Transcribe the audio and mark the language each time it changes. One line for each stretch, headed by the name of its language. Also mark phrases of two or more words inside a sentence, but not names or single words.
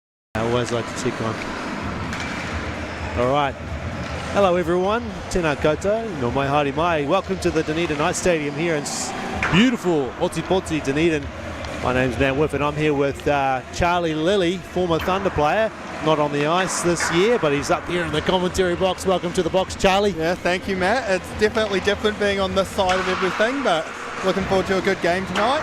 English: I always like to check on. All right. Hello everyone,
Māori: tēnā koutou, no mai haere mai.
English: Welcome to the Dunedin Ice Stadium here in beautiful Otipoti, Dunedin. My name's Matt Whiff and I'm here with Charlie Lilly, former Thunder player. Not on the ice this year, but he's up here in the commentary box. Welcome to the box, Charlie. Yeah, thank you, Matt. It's definitely different being on this side of everything, but looking forward to a good game tonight.